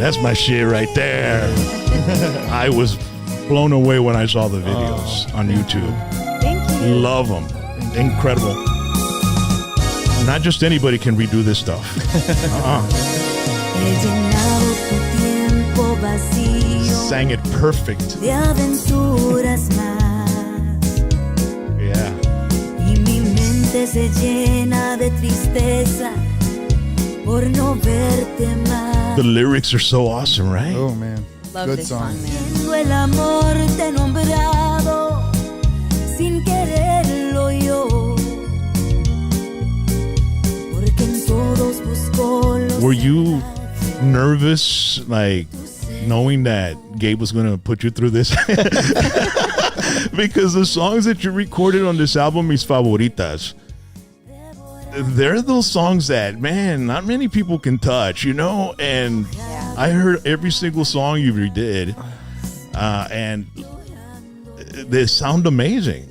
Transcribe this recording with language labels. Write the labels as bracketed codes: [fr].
[en] That's my shit right there. I was blown away when I saw the videos on YouTube. Thank you. Love them. Incredible. Not just anybody can redo this stuff. [es] He llenado tu tiempo vacío [en] Sang it perfect. [es] de aventuras más. [en] Yeah. [es] Y mi mente se llena de tristeza por no verte más. [en] The lyrics are so awesome, right? Oh, man. Love Good this song. song, man. [es] Siendo el amor te he nombrado sin quererlo yo, porque en todos busco los. [en] Were you nervous, like, knowing that Gabe was going to put you through this? Because the songs that you recorded on this album, Mis Favoritas, they're those songs that, man, not many people can touch, and I heard every single song you redid, and they sound amazing.